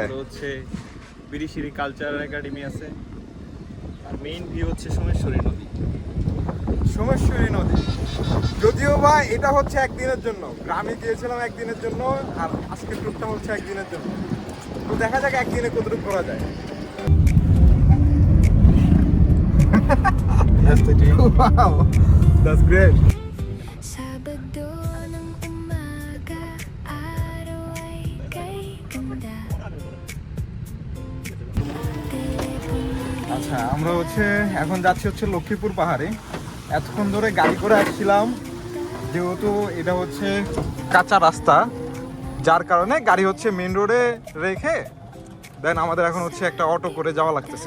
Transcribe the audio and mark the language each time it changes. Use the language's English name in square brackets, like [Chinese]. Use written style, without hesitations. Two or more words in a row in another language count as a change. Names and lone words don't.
[Bangla] তারপরে হচ্ছে বিরিশিরি কালচারাল একাডেমি আছে। আর [English] main view [Bangla] হচ্ছে সোমেশ্বরী নদী। সোমেশ্বরী নদী, যদিও বা এটা হচ্ছে একদিনের জন্য, গ্রামে গিয়েছিলাম একদিনের জন্য, আর আজকের ট্যুরটা হচ্ছে একদিনের জন্য। তো দেখা যাক একদিনে কতটুকু করা যায়। [English] Wow, that's great. [Filipino] Sabado ng umaga, araw ay kay ganda. [Bangla] আচ্ছা, আমরা হচ্ছে এখন যাচ্ছি হচ্ছে লক্ষ্মীপুর পাহাড়ে। এতক্ষণ ধরে গাড়ি করে আসছিলাম, যেহেতু এটা হচ্ছে কাঁচা রাস্তা, যার কারণে গাড়ি হচ্ছে [English] main road [Bangla] রেখে দেন আমাদের এখন হচ্ছে একটা অটো করে যাওয়া লাগতেছে।